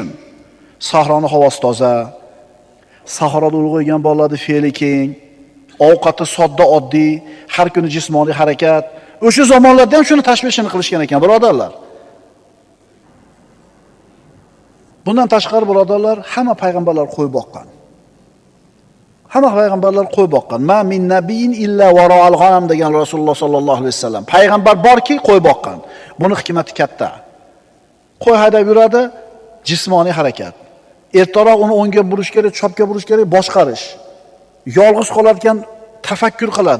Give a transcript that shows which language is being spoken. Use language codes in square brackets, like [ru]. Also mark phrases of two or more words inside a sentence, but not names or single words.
[uz] Sahroning havosi toza, sahroda ulg'aygan bolalarning fe'li keng, ovqati sodda, oddiy, har kuni jismoniy harakat. O'sha zamonlarda ham shuni tashvishini qilishgan ekan, birodarlar. Bundan tashqari birodarlar, hamma payg'ambarlar qo'y boqqan. Hamma payg'ambarlar qo'y boqqan. [ar] ما من نبي إلا رعى الغنم degan Rasululloh صلى الله عليه وسلم. [uz] Payg'ambar borki, qo'y boqqan. Buni hikmati katta. Qo'y haydab yuradi, jismoniy harakat. Ertaroq uni o'ngga burish kerak, chapga burish kerak, boshqarish. Yolg'iz qolarkan tafakkur qiladi.